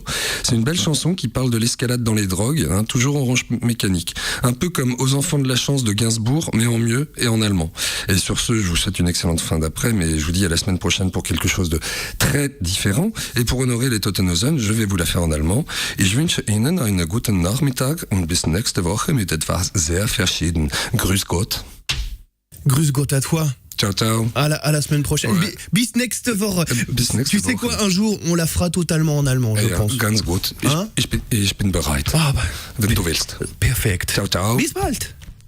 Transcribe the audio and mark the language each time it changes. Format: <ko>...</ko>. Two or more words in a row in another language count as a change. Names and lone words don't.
<fr>C'est une belle chanson qui parle de l'escalade dans les drogues, toujours en range mécanique. Un peu comme Aux enfants de la chance de Gainsbourg, mais en mieux et en allemand. Et sur ce, je vous souhaite une excellente fin d'après, mais je vous dis à la semaine prochaine pour quelque chose de très différent. Et pour honorer les Tottenhausen, je vais vous la faire en allemand.</fr> <de>Ich wünsche Ihnen einen guten Nachmittag und bis nächste Woche mit etwas sehr verschieden. Grüß Gott. Grüß Gott</de> <fr>à toi.</fr> <it>Ciao, ciao.</it> <fr>À la semaine prochaine. Ouais.</fr> <de>Bis nächste Woche. Bis nächste</de> <fr>Tu sais</fr> <de>Woche.</de> <fr>quoi, un jour, on la fera totalement en allemand, je pense.</fr> <de>Ganz gut. Ich bin bereit. Ah, Wenn du willst. perfekt.</de> <it>Ciao, ciao.</it> <de>Bis bald.</de>